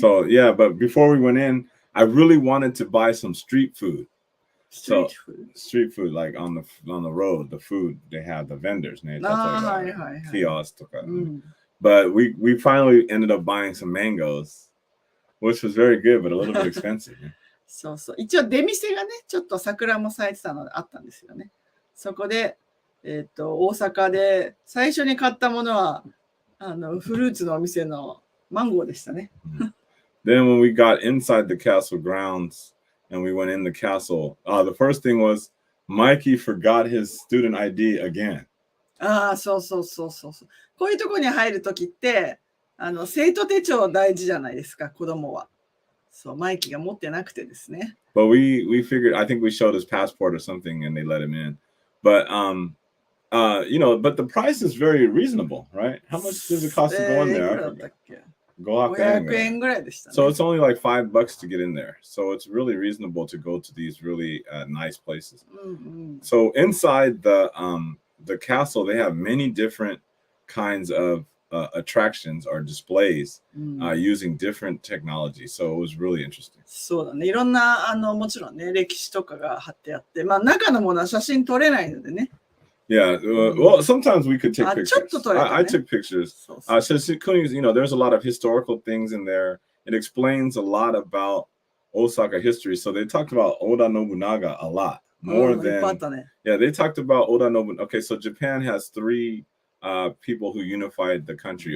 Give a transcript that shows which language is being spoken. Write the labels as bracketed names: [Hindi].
[English] So yeah, but before we went in, I really wanted to buy some street food. Street food, like on the road, the food they have, the vendors, kiosks. But we finally ended up buying some mangoes, which was very good, but a little bit expensive. [Japanese] そうそう。一応出店がね、ちょっと桜も咲いてたのであったんですよね。そこで、大阪で最初に買ったものはフルーツのお店のマンゴーでしたね。 [English] Then when we got inside the castle grounds and we went in the castle, the first thing was Mikey forgot his student ID again. [Japanese] そうそうそうそう。こういうところに入るときって、生徒手帳大事じゃないですか、子供は。そう、マイキーが持ってなくてですね。 [English] But we figured, I think we showed his passport or something and they let him in. But, but the price is very reasonable, right? How much does it cost to go in there? [Japanese] 500円ぐらいでしたね。 [English] So it's only like $5 to get in there. So it's really reasonable to go to these really nice places. So inside the castle, they have many different kinds of attractions or displays using different technology. So it was really interesting. [Japanese] そうだね。いろんなもちろんね、歴史とかが貼ってあって、まあ中のものは写真撮れないのでね。 [English] Yeah, well, sometimes we could take pictures. I took pictures. Kuni's, there's a lot of historical things in there. It explains a lot about Osaka history. So they talked about Oda Nobunaga a lot. More than... Yeah, they talked about Oda Nobunaga. Okay, so Japan has 3 people who unified the country.